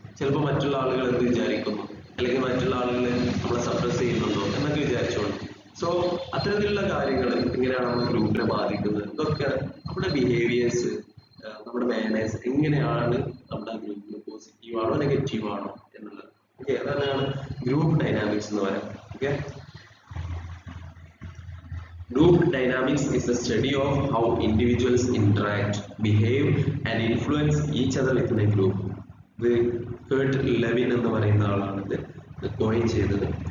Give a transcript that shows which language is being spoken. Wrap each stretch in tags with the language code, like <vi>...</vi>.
<ml>ചിലപ്പോൾ മറ്റുള്ള ആളുകൾ എന്ത് വിചാരിക്കുന്നു, അല്ലെങ്കിൽ മറ്റുള്ള ആളുകൾ നമ്മളെ സപ്രസ് ചെയ്യുന്നുണ്ടോ എന്നൊക്കെ വിചാരിച്ചോളൂ. സോ അത്തരത്തിലുള്ള കാര്യങ്ങൾ എങ്ങനെയാണ് നമ്മുടെ ഗ്രൂപ്പിനെ ബാധിക്കുന്നത്, ഇതൊക്കെ നമ്മുടെ ബിഹേവിയേഴ്സ്, നമ്മുടെ മാനേഴ്സ് എങ്ങനെയാണ് നമ്മുടെ ഗ്രൂപ്പിന് പോസിറ്റീവ് ആണോ നെഗറ്റീവ് ആണോ എന്നുള്ളത്. ഓക്കെ, അതാണ് ഗ്രൂപ്പ് ഡൈനാമിക്സ് എന്ന് പറയുന്നത്.</ml> <en>Okay, group dynamics is the study of how individuals interact, behave and influence each other within a group.</en> <ml>ഇത് കേർട്ട് ലെവിൻ എന്ന് പറയുന്ന ആളാണ് ഇത് കോയിൻ ചെയ്തത്.</ml>